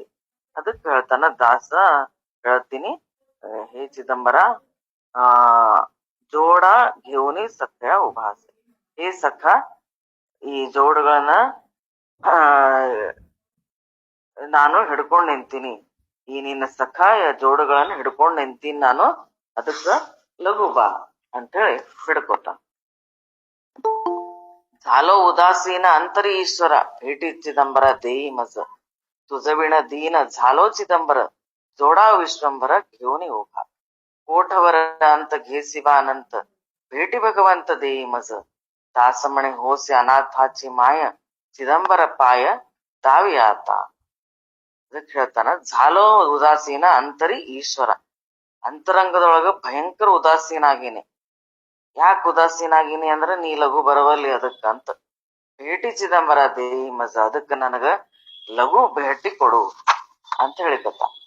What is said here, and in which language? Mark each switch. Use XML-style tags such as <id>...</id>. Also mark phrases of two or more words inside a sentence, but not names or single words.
<kn>ಅದಕ್ಕೆ ಹೇಳ್ತಾನ ದಾಸ, ಹೇಳ್ತೀನಿ ಹೇ ಚಿದಂಬರ,</kn> <mr>जोडा घेऊनी सखया उभा असे.</mr> <kn>ಹೇ ಸಖ, ಈ ಜೋಡುಗಳನ್ನ ನಾನು ಹಿಡ್ಕೊಂಡ್ ನಿಂತೀನಿ. ಈ ನಿನ್ನ ಸಖಾಯ ಜೋಡುಗಳನ್ನ ಹಿಡ್ಕೊಂಡ್ ನಿಂತೀನಿ ನಾನು, ಅದಕ್ಕ ಲಘು ಬಾ ಅಂತೇಳಿ ಹಿಡ್ಕೋತ.</kn> <mr>झालो उदासीन अंतरी ईश्वर भेटी चिदंबर देई मज, तुझविण दीन झालो चिदंबर जोडा विश्वंभर घेऊन उभा. कोठवर अंत घेसिबा अनंत भेटी भगवंत देई मज, दासमणे होसे अनाथाची माय चिदंबर पाय दावी आता.</mr> <kn>ಅದಕ್ಕೆ ಹೇಳ್ತಾನ,</kn> <mr>झालो उदासीन अंतरी ईश्वर,</mr> <kn>ಅಂತರಂಗದೊಳಗ ಭಯಂಕರ ಉದಾಸೀನ ಆಗೀನಿ. ಯಾಕೆ ಉದಾಸೀನ ಆಗೀನಿ ಅಂದ್ರ ನೀ ಲಘು ಬರವಲ್ಲಿ ಅದಕ್ಕಂತ.</kn> <mr>भेटी चिदंबर देई मज,</mr> <kn>ಅದಕ್ಕ ನನಗ ಲಘು ಭೇಟಿ ಕೊಡು ಅಂತ ಹೇಳಿಕತ್ತ.</kn>